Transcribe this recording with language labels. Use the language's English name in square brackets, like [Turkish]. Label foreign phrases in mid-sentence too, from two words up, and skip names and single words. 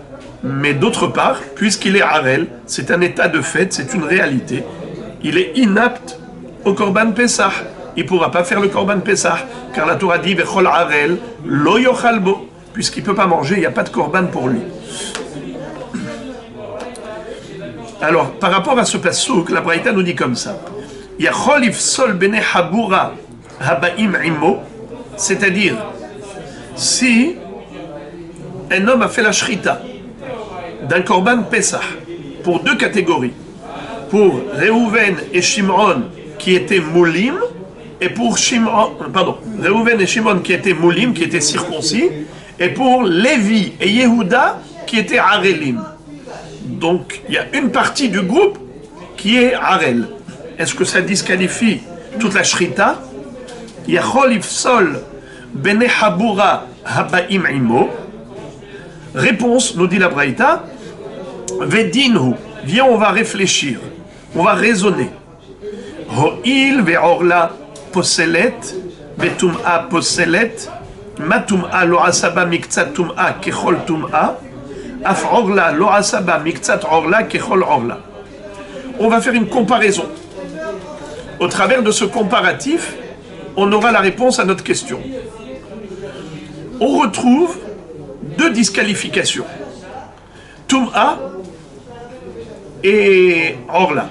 [French] Mais d'autre part, puisqu'il est Harel, c'est un état de fait, c'est une réalité, il est inapte au [Hebrew] קרבן פסח. [French] Il ne pourra pas faire le [Hebrew] קרבן פסח, [French] car la Torah dit [Hebrew] וכל ערל לא יאכל בו, [French] puisqu'il ne peut pas manger, il n'y a pas de Korban pour lui. Alors, par rapport à ce pasuk, la Braïta nous dit comme ça: [Hebrew] יכול יפסול בני חבורה הבאים עמו, [French] c'est-à-dire, si un homme a fait la shrita d'un [Hebrew] קרבן פסח [French] pour deux catégories, pour Reuven et Shimon qui étaient moulim, et pour Reuven et Shimon qui étaient moulim, qui étaient circoncis, et pour Lévi et Yehuda qui étaient harelim. Donc, il y a une partie du groupe qui est harel. Est-ce que ça disqualifie toute la shrita? [Hebrew] יכול יפסול בני חבורה הבאים עמו. [French] Réponse, nous dit la Braïta, vedinhu. Viens, on va réfléchir, on va raisonner. [Hebrew] הואיל וערלה פוסלת, וטומאה פוסלת, מה טומאה לא עשה בה מקצת טומאה ככל טומאה, אף ערלה לא עשה בה מקצת ערלה ככל ערלה. [French] On va faire une comparaison. Au travers de ce comparatif, on aura la réponse à notre question. On retrouve deux disqualifications. Tum'a et orla.